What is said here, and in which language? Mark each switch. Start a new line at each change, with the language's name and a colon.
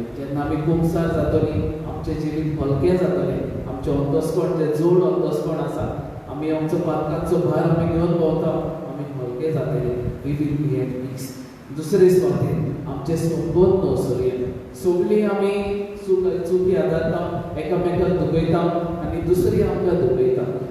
Goan Konkani: जेन्ना आमी कुमसार जातली आमचें जिवीत हलकें जातलें, आमचें अंतस्पण जें जोड अंतस्पण आसा, आमी आमचो पातकांचो भार आमी घेवन भोंवता, आमी हलके जातले.
English: We will be at peace.
Goan Konkani: दुसरे सुवातेर आमचे संबंद न्हवसरुया. सगळीं आमी चुकी आदारता, एकामेकांक दुखयता आनी दुसरी आमकां दुखयता.